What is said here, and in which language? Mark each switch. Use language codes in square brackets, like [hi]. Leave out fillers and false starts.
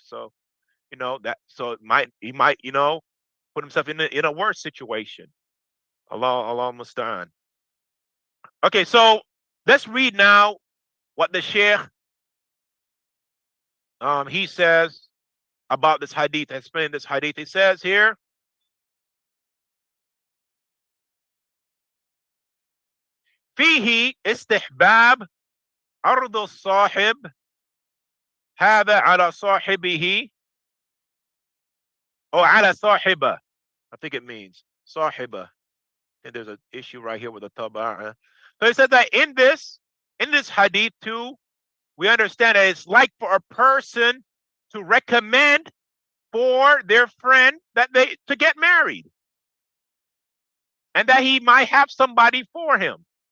[en] So, you know, he might, you know, put himself in a worse situation. Allah musta'an. Okay, so let's read now what the Sheikh he says about this hadith, explaining this hadith. He says here, [ar] فيه استحباب عرض الصاحب هذا على صاحبه [en] or [ar] على صاحبة. [en] I think it means صاحبة. And there's an issue right here with the taba. So he said that in this hadith too, we understand that it's like for a person to recommend for their friend to get married, and that he might have somebody for him.